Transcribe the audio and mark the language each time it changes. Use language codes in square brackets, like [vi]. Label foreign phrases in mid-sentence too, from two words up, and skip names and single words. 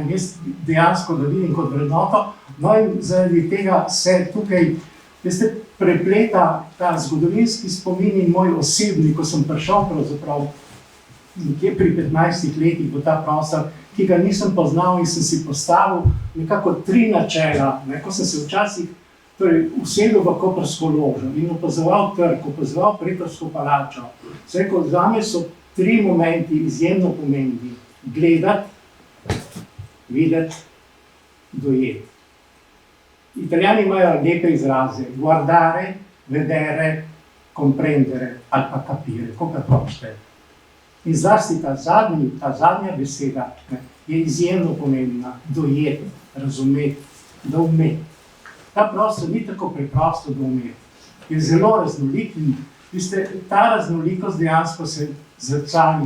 [sl] In jaz dejansko ga vidim kot vrednoto, no in zaradi tega se tukaj, veste, prepleta ta zgodovinski spomin in moj osebni, ko sem prišel pravzaprav nekje pri 15 letih v ta prostor, ki ga nisem poznal in sem si postavil nekako 3 načela, ne, ko sem se včasih usedel v koprsko ložo in opazoval trg, opazoval Pretorsko palačo. Se rekel, zame so 3 momenti izjemno pomembni. Gledati, videti, dojeti. Italijani imajo lepe izraze, [it] guardare, vedere, comprendere [sl] ali pa capire, kako hočete. In zlasti ta zadnja beseda je izjemno pomembna, dojeti, razumeti, doumeti. Ta prostor ni tako preprosto doumeti, je zelo raznolik in ta raznolikost dejansko se zrcali.